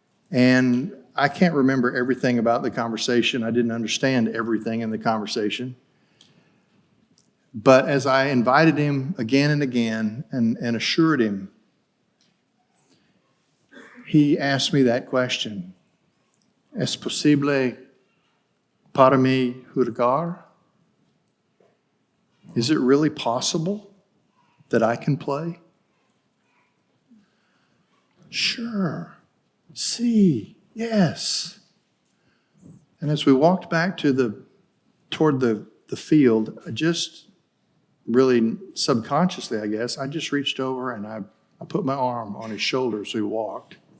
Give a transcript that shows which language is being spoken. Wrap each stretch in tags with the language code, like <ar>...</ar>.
<en>And I can't remember everything about the conversation. I didn't understand everything in the conversation. But as I invited him again and again and assured him, he asked me that question.</en> <es>Es posible para mí jugar?</es> <en>Is it really possible that I can play? Sure.</en> <es>Sí.</es> <en>Yes. And as we walked back toward the field, I just really subconsciously, I guess, I just reached over and I put my arm on his shoulder as we walked.</en>